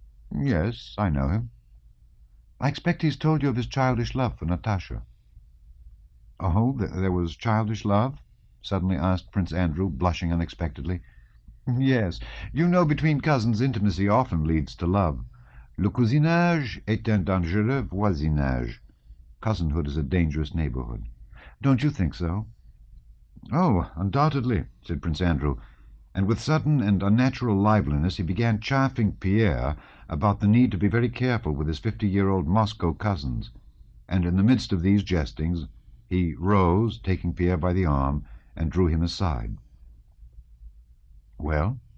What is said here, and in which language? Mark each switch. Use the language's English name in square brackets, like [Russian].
[English] "Yes, I know him." "I expect he's told you of his childish love for Natasha." "Oh, there was childish love?" suddenly asked Prince Andrew, blushing unexpectedly. "Yes. You know, between cousins intimacy often leads to love. [French] Le cousinage est un dangereux voisinage. [English] Cousinhood is a dangerous neighborhood. Don't you think so?" "Oh, undoubtedly," said Prince Andrew, and with sudden and unnatural liveliness he began chaffing Pierre about the need to be very careful with his 50-year-old Moscow cousins, and in the midst of these jestings he rose, taking Pierre by the arm, and drew him aside. "Well?"